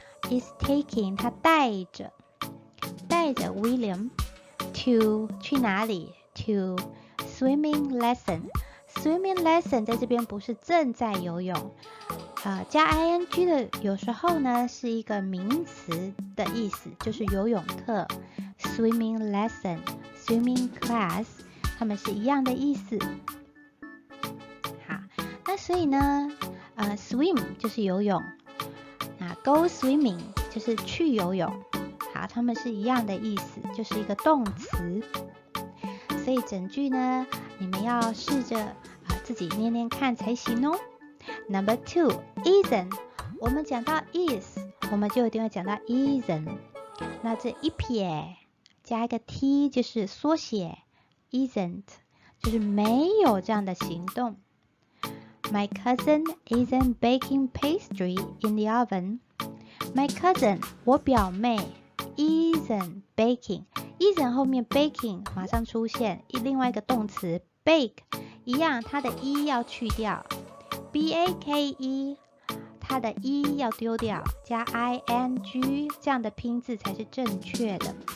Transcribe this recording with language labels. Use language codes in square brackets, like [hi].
[en] is taking [zh] 他带着 William to 去哪里？ [en] to swimming lesson。 [zh] swimming lesson 在这边不是正在游泳，加 ing 的有时候呢是一个名词的意思，就是游泳课 swimming lesson swimming class 它们是一样的意思。好，那所以呢swim 就是游泳，那 go swimming 就是去游泳。好，它们是一样的意思，就是一个动词。所以整句呢你们要试着自己念念看才行哦。 [en] Number 2 isn't， [zh] 我们讲到 is 我们就一定会讲到 isn't， 那这一撇加一个 t 就是缩写 isn't， 就是没有这样的行动。 [en] My cousin isn't baking pastry in the oven. My cousin [zh] 我表妹 [en] isn't baking， [zh] isn't 后面 baking 马上出现另外一个动词 bake， 一样它的 e 要去掉， bake 它的 e 要丢掉，加 ing 这样的拼字才是正确的。